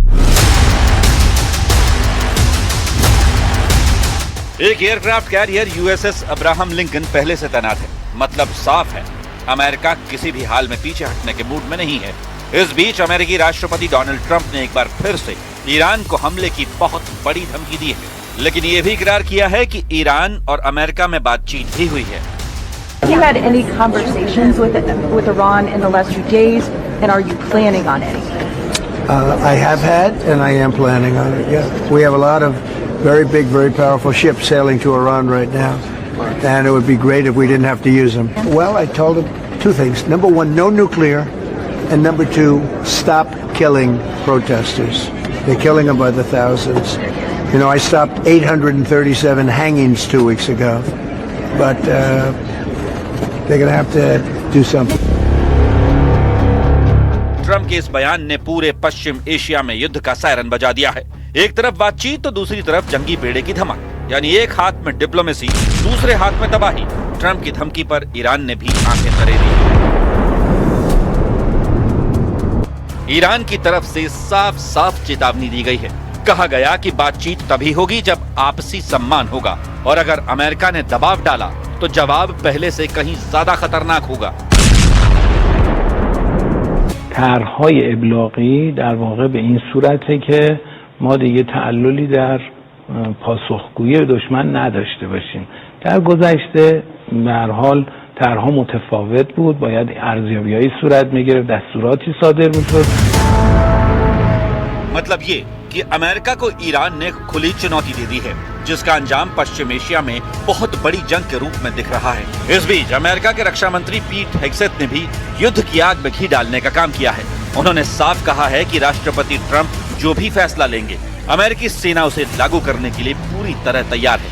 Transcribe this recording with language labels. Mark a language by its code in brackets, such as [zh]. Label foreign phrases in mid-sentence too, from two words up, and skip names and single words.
[hi] एक [en] aircraft carrier [hi] यूएसएस अब्राहम लिंकन पहले से तैनात है। मतलब साफ है, अमेरिका किसी भी हाल में पीछे हटने के मूड में नहीं है। इस बीच अमेरिकी राष्ट्रपति डोनाल्ड ट्रंप ने एक बार फिर से ईरान को हमले की बहुत बड़ी धमकी दी है, लेकिन ये भी इकरार किया है कि ईरान और अमेरिका में बातचीत भी हुई है। [en] Have you had any conversations with Iran in the last few days, and are you planning on any? I have had, and I am planning on it. Yeah, we have a lot of very big, very powerful ships sailing to Iran right now, and it would be great if we didn't have to use them. Well, I told them two things. Number one, no nuclear, and number two, stop killing protesters. They're killing them by the thousands. You know, I stopped 837 hangings 2 weeks ago, but they're going to have to do something. [hi] ट्रंप के इस बयान ने पूरे पश्चिम एशिया में युद्ध का सायरन बजा दिया है। एक तरफ बातचीत तो दूसरी तरफ जंगी बेड़े की धमक। यानी एक हाथ में डिप्लोमेसी, दूसरे हाथ में तबाही। ट्रंप की धमकी पर ईरान ने भी आंखें तरे दी। ईरान की तरफ से साफ साफ चेतावनी दी गई है। कहा गया कि बातचीत तभी होगी जब आपसी सम्मान होगा, और अगर अमेरिका ने दबाव डाला तो जवाब पहले से कहीं ज्यादा खतरनाक होगा। [fa] طرح‌های ابلاغی در واقع به این صورته که ما دیگه تعللی در پاسخگویی به دشمن نداشته باشیم. در گذشته به هر حال طرح‌ها متفاوت بود، باید ارزیابی‌های صورت می‌گرفت، دستوراتی صادر می‌شد. [hi] मतलब ये कि अमेरिका को ईरान ने खुली चुनौती दे दी है, जिसका अंजाम पश्चिम एशिया में बहुत बड़ी जंग के रूप में दिख रहा है। इस बीच अमेरिका के रक्षा मंत्री पीट हेग्सेथ ने भी युद्ध की आग में घी डालने का काम किया है। उन्होंने साफ कहा है कि राष्ट्रपति ट्रंप जो भी फैसला लेंगे, अमेरिकी सेना उसे लागू करने के लिए पूरी तरह तैयार है।